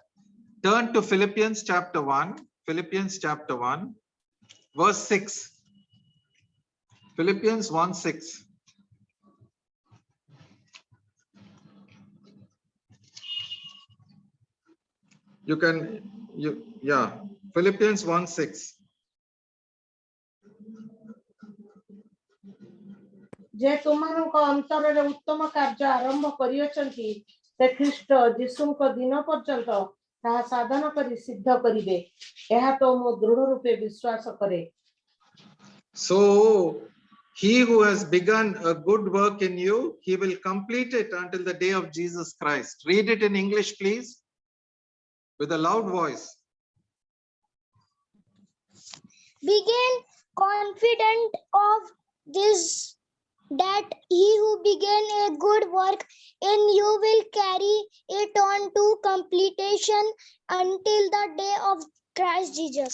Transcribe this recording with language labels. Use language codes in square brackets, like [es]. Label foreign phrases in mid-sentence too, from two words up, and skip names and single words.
[en] Turn to Philippians chapter 1, Philippians chapter 1, verse 6. Philippians 1:6. Philippians 1:6. [or] जे तुमମାନଙ୍କ ଅନ୍ତରରେ ଉତ୍ତମ କାର୍ଯ୍ୟ ଆରମ୍ଭ କରିଅଛନ୍ତି ସେ ଖ୍ରୀଷ୍ଟ ଯୀଶୁଙ୍କ ଦିନ ପର୍ଯ୍ୟନ୍ତ ତାହା ସାଧନ କରି ସିଦ୍ଧ କରିବେ ଏହା ତ ମୁଁ ଦୃଢ ରୂପେ ବିଶ୍ୱାସ କରେ. [en] So he who has begun a good work in you, he will complete it until the day of Jesus Christ. Read it in English, please, with a loud voice. Begin confident of this, that he who began a good work in you will carry it on to completion until the day of Christ Jesus.